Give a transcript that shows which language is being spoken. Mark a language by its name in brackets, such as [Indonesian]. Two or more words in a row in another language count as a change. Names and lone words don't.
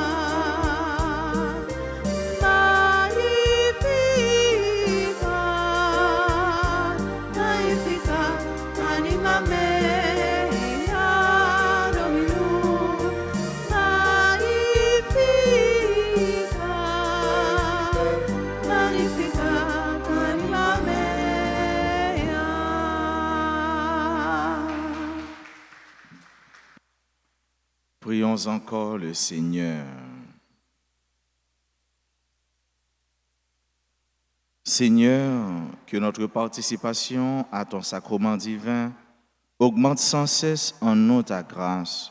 [Latin] Magnificat, magnificat anima mea Dominum. Magnificat, magnificat anima mea. [French] Prions encore le Seigneur. Seigneur, que notre participation à ton sacrement divin augmente sans cesse en nous ta grâce.